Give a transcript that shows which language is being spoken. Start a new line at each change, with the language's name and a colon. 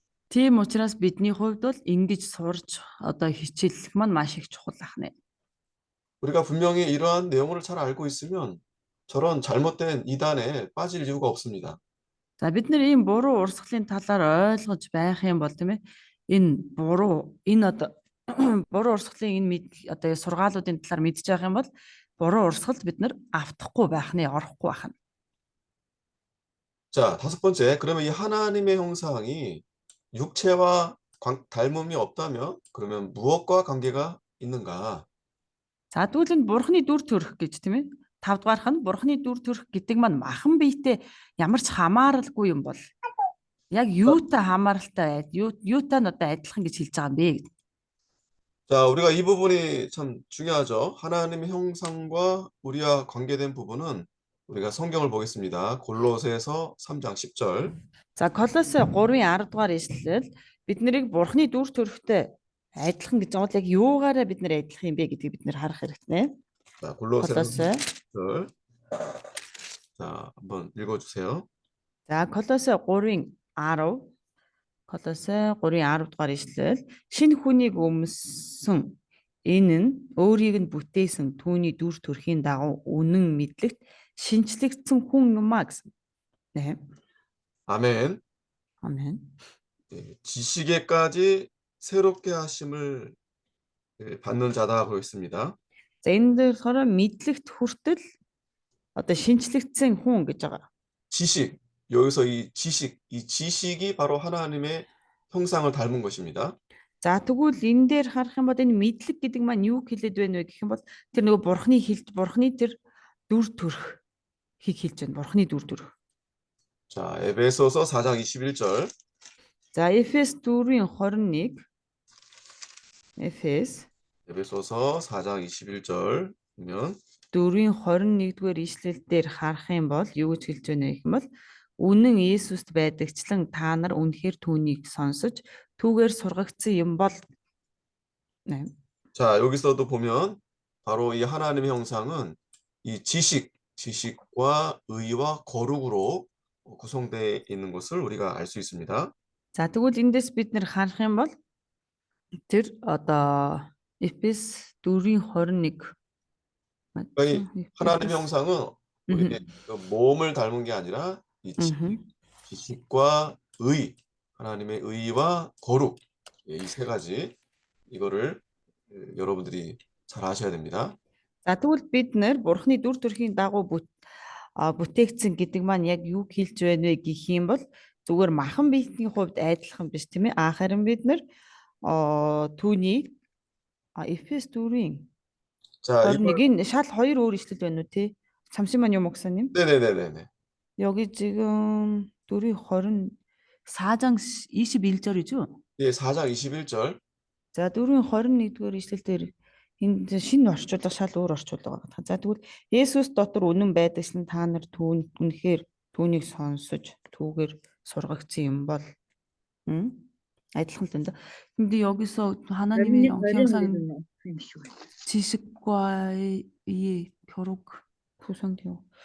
Mongolian: Тийм учраас бидний хувьд бол ингэж сурж одоо хичээллэх маань маш их чухал ахна.
Korean: 우리가 분명히 이러한 내용을 잘 알고 있으면 저런 잘못된 이단에 빠질 이유가 없습니다.
Mongolian: За бид нар ийм буруу урсгалын талаар ойлгож байх юм бол тийм ээ. Энэ одоо буруу урсгалын одоо сургаалуудын талаар мэдж байгаа юм бол буруу урсгалд бид нар автахгүй байх нь, орохгүй байх нь.
Korean: 자, 다섯 번째, 그러면 이 하나님의 형상이 육체와 닮음이 없다면 그러면 무엇과 관계가 있는가?
Mongolian: За тэгвэл энэ бурхны дүр төрх гэж тийм ээ. Тавдугаарх нь бурхны дүр төрх гэдэг маань махан биетэй ямар ч хамааралгүй юм бол яг юутай хамааралтай юутай нь одоо адилхан гэж хэлж байгаа юм бэ гэдэг.
Korean: 자, 우리가 이 부분이 참 중요하죠. 하나님의 형상과 우리와 관계된 부분은 우리가 성경을 보겠습니다. 골로새서 3장 10절.
Mongolian: За Колосе 3-ын 10 дугаар ишлэл бид нарыг бурхны дүр төрхтэй адилхан гэж байгаа бол яг юугаараа бид нар адилхан юм бэ гэдгийг бид нар харах хэрэгтэй.
Korean: 자, 골로새서
Mongolian: Колосе
Korean: 10절. 자, 한번 읽어주세요.
Mongolian: За Колосе 3-ын 10 Колосе 3-ын 10 дугаар ишлэл шинэ хүнийг өмсөн энэ нь өөрийг нь бүтээсэн түүний дүр төрхийн дагуу үнэн мэдлэгт шинчлэгдсэн хүн юм а гэсэн.
Korean: 네. 아멘. 아멘. 예, 지식에까지 새롭게 하심을 받는 자다고 했습니다.
Mongolian: За энэ дээр болохоор мэдлэгт хүртэл одоо шинчлэгдсэн хүн гэж байгаа.
Korean: 지식, 여기서 이 지식이 바로 하나님의 형상을 닮은 것입니다.
Mongolian: За тэгвэл энэ дээр харах юм бол энэ мэдлэг гэдэг маань юу хэлээд байна вэ гэх юм бол тэр нөгөө бурхны тэр дүр төрхийг хэлж байна. Бурхны дүр төрх.
Korean: 자, 에베소서 4장 21절.
Mongolian: За Эфес 4-ын 21 Эфес
Korean: 에베소서 4장 21절 보면
Mongolian: 4-ын 21-р ишлэл дээр харах юм бол юу гэж хэлж байна гэх юм бол үнэн Иесуст байдагчлан та нар үнэхээр түүнийг сонсож түүгээр сургагдсан юм бол.
Korean: 네. 자, 여기서도 보면 바로 이 하나님의 형상은 이 지식과 의와 거룩으로 구성되어 있는 것을 우리가 알 수 있습니다.
Mongolian: За тэгвэл эндээс бид нэр харах юм бол тэр одоо Эфес 4-ын 21
Korean: 그러니까 이 하나님의 형상은 우리의 음. 그 몸을 닮은 게 아니라 이 지식과 의, 하나님의 의와 거룩, 이 세 가지 이거를 여러분들이 잘 아셔야 됩니다.
Mongolian: За тэгвэл бид нэр бурхны дүр төрхийн дагуу бүтээгдсэн гэдэг маань яг юу хэлж байна вэ гэх юм бол зүгээр махан биетийн хувьд айдлах биш тийм ээ. Харин бид нэр түүний Эфес 4-ийн
Korean: 자,
Mongolian: 21-ийн шал хоёр өөр ишлэл байна уу те?
Korean: 잠시만요, 목사님. 네네네네. 여기 지금 4장 21절이죠? 예, 4장 21절.
Mongolian: За 4-21-р ишлэл дээр энд шинэ орчуулга шал өөр орчуулга байгаа. За тэгвэл Есүс дотор үнэн байдагсан та нар үнэхээр түүнийг сонсож түүгээр сургагдсан юм бол адилхан л энэ.
Korean: 근데 여기서 하나님의 형상 지식과의 결국 구성되어